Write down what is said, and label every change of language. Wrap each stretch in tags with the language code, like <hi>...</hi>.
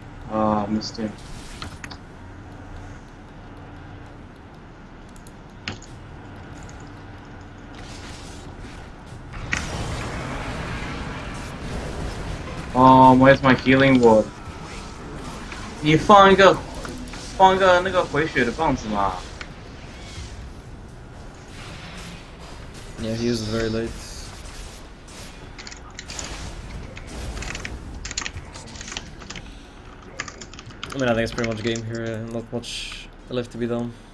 <en>Oh, missed him. Oh, where's my healing ward?</en> <zh>你放一个那个回血的棒子嘛。</zh> <en>Yeah, he used it very late. I mean, I think it's pretty much game here, not much left to be done.</en>